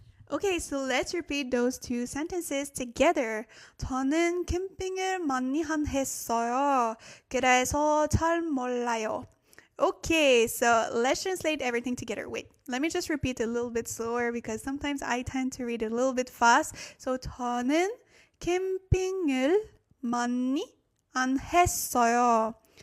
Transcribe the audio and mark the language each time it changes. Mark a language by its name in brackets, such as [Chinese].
[English] Okay, so let's repeat those two sentences together. [Korean] 저는 캠핑을 많이 안 했어요. 그래서 잘 몰라요. [English] Okay, so let's translate everything together. Wait, let me just repeat a little bit slower because sometimes I tend to read a little bit fast. [Korean] So 저는 캠핑을 많이 안 했어요.